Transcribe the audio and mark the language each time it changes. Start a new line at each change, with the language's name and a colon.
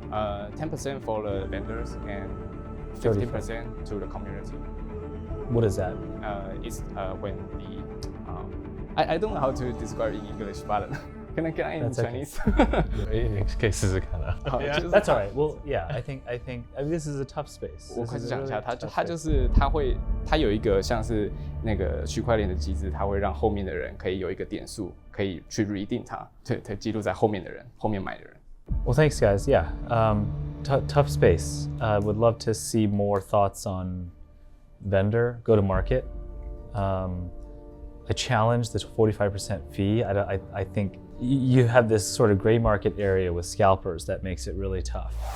English: 10% for the vendors and 50% to the community. What is that? It's when the I don't know how to describe in English, but Can I in That's okay. Chinese?
Chinese: 可以试试看啊。
English: That's all right. Well, yeah, I think this is a tough space.
Chinese: 我开始讲一下，它有一个像是那个区块链的机制，它会让后面的人可以有一个点数，可以去 redeem 它，对，记录在后面的人，后面买的人。
English: Well, thanks, guys. Yeah, tough space. Would love to see more thoughts on vendor go to market. I challenge the 45% fee. I think you have this sort of gray market area with scalpers that makes it really tough.